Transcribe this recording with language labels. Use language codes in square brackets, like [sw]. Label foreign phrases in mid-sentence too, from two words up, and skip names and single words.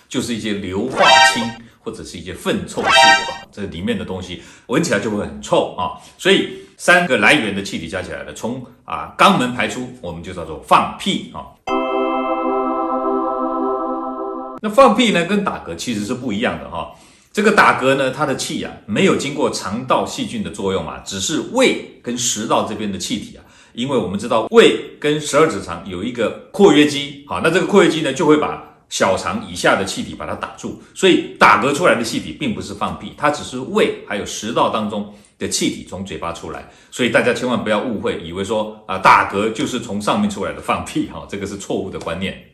[zh] 就是一些硫化氫或者是一些糞臭素這裡面的東西，聞起來就會很臭所以3個來源的氣體加起來呢，從肛門排出，我們就叫做放屁那放屁呢，跟打嗝其實是不一樣的這個打嗝呢，它的氣沒有經過腸道細菌的作用只是胃跟食道這邊的氣體因為我們知道胃跟12指腸有一個括約肌，那這個括約肌呢就會把小腸以下的氣體把它打住，所以打嗝出來的氣體並不是放屁，它只是胃還有食道當中的氣體從嘴巴出來，所以大家千萬不要誤會，以為說打嗝就是從上面出來的放屁這個是錯誤的觀念。